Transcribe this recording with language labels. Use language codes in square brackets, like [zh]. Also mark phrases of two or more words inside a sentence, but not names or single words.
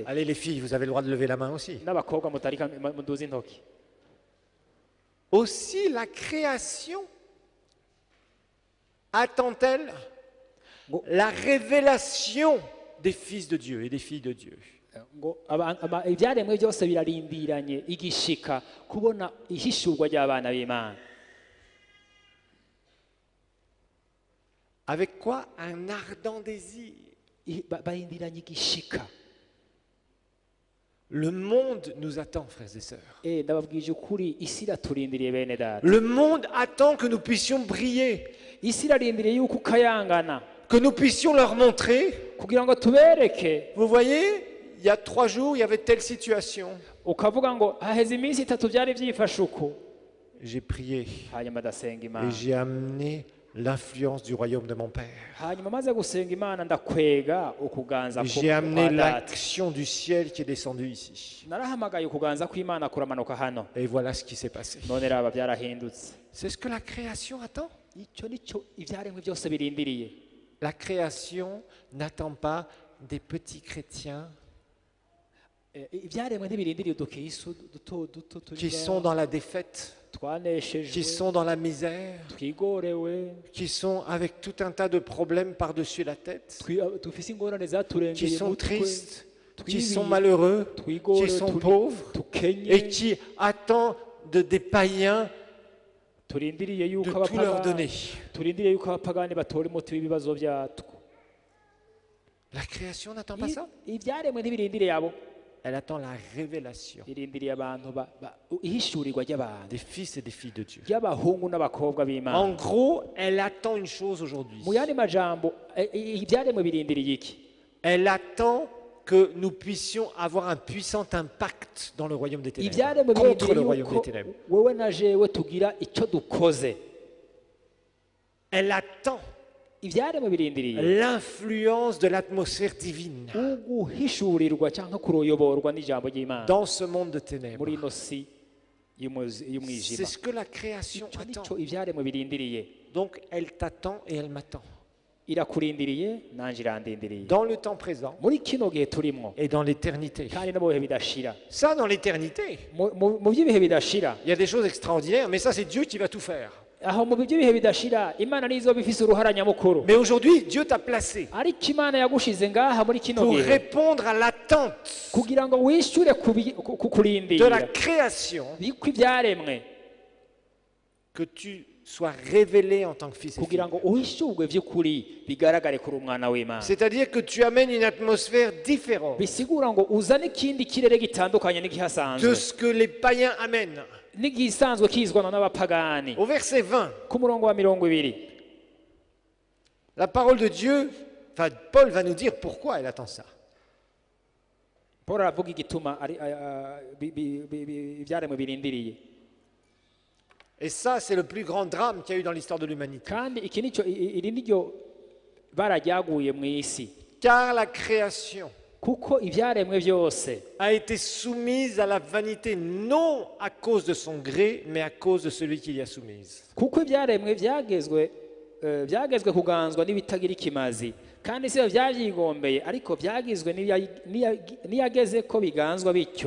[fr] Allez les filles, vous avez le droit de lever la main aussi. [rn] n'abakobwa mutarika muduze intoki. [fr] Aussi la création attend-elle [rn] ngo [fr] la révélation des fils de Dieu et des filles de Dieu. [rn] ngo ibyaremwe byose birarindiranye igishika kubona ihishurwa ry'abana b'Imana. [fr] Avec quoi? Un ardent désir. [rn] barindiranye igishika. [fr] Le monde nous attend, frères et sœurs. [rn] ndababwije ukuri, isi iraturindiriye bene data. [fr] Le monde attend que nous puissions briller, [rn] isi irarindiriye yuko ukayangana [fr] que nous puissions leur montrer. [rn] kugira ngo tubereke. [fr] Vous voyez, il y a 3 jours, il y avait telle situation. [rn] ukavuga ngo haheze iminsi 3 byari byifashe uko, [fr] J'ai prié [rn] hanyuma ndasenga [fr] et [rn] Imana, [fr] j'ai amené l'influence du royaume de mon Père. [rn] hanyuma maze gusenga Imana ndakwega ukuganza [fr] J'ai amené [rn] kwa data. [fr] l'action du ciel qui est descendue ici. [rn] narahamagaye ukuganza kw'Imana kuramanuka hano, [fr] Et voilà ce qui s'est passé. [rn] none raba byarahindutse. [fr] C'est ce que la création attend. [rn] icyo nicyo ibyaremwe byose birindiriye. [fr] La création n'attend pas des petits chrétiens [rn] ibyaremwe ntibirindiriye udukristo duto [fr] qui sont dans la défaite, qui [rn] twaneshejwe, [fr] sont dans la misère, [rn] twigorewe, [fr] qui sont avec tout un tas de problèmes par-dessus la tête, [rn] dufise ingorane [fr] qui [rn] zaturengeye [fr] sont [rn] umutwe, [fr] tristes, qui [rn] twibiye, [fr] sont malheureux, [rn] twigore, [fr] qui sont pauvres [rn] tukenye, [fr] et qui attendent des païens [rn] turindiriye [fr] de [rn] yuko [fr] tout leur donner. [rn] turindiriye yuko abapagani batora umuti w'ibibazo byatwo. [fr] La création n'attend pas ça. [rn] ibyaremwe ntibirindiriye abo, [fr] Elle attend la révélation [rn] irindiriye abantu ihishurirwa ry'abantu [fr] des fils et des filles de Dieu. [rn] ry'abahungu n'abakobwa [fr] En [rn] b'Imana. [fr] gros, elle attend une chose aujourd'hui. [rn] Mu yandi majambo ibyaremwe birindiriye iki? [fr] Elle attend que nous puissions avoir un puissant impact dans le royaume des ténèbres, [rn] Ibyaremwe [fr] contre le [rn] birindiriye [fr] royaume des [rn] yuko [fr] ténèbres. [rn] wewe na jewe tugira icyo dukoze. [fr] Elle attend [rn] Ibyaremwe birindiriye [fr] l'influence de l'atmosphère divine [rn] uguhishurirwa cyangwa kuroyoborwa n'ijambo ry'Imana [fr] dans ce monde de ténèbres. [rn] muri ino si [fr] C'est [rn] y'umwijima. [fr] ce que la création [rn] Icyo [fr] attend. [rn] nicyo ibyaremwe birindiriye. [fr] Donc elle t'attend et elle m'attend. [rn] Irakurindiriye nanjye irandindiriye [fr] Dans le temps présent [rn] muri kino gihe turimo [fr] et dans l'éternité. [rn] kandi no mu bihe bidashira. [fr] Ça, dans l'éternité, [rn] Mu by'ibihe bidashira, [fr] il y a des choses extraordinaires, mais ça, c'est Dieu qui va tout faire. [rn] aho mu by'ibihe bidashira Imana nizo bifise uruhara nyamukuru. [fr] Mais aujourd'hui, Dieu t'a placé [rn] Ariko Imana yagushize ngaha muri kino [fr] pour [rn] gihe [fr] répondre à l'attente [rn] kugira ngo wishyure ku [fr] de la [rn] kurindira [fr] création, [rn] kw'ibyaremwe, [fr] que tu sois révélé en tant que fils et fille. [rn] kugira ngo uhishurwe by'ukuri bigaragare kuri umwana w'Imana. [fr] C'est-à-dire que tu amènes une atmosphère différente [rn] Bisigura ngo uzane ikindi kirere gitandukanye [fr] de [rn] n'igihasanzwe [fr] ce que les païens amènent. [rn] n'igisanzwe kizwana n'abapagani. [fr] Au verset 20, [rn] Ku murongo wa 20 [fr] la parole de Dieu, enfin Paul va nous dire pourquoi elle attend ça. [rn] Paul aravuga igituma ibyaremwe birindiriye. [fr] Et ça, c'est le plus grand drame qu'il y a eu dans l'histoire de l'humanité. [rn] Kandi iki nicyo iri niryo bara ryaguye mu isi, [fr] Car la création [rn] kuko ibyaremwe byose [fr] a été soumise à la vanité, non à cause de son gré, mais à cause de celui qui l'y a soumise. [rn] kuko ibyaremwe byagezwe kuganzwa n'ibitagira ikimazi, kandi si byabyigombeye, ariko byagizwe n'iyageze ko biganzwa bityo.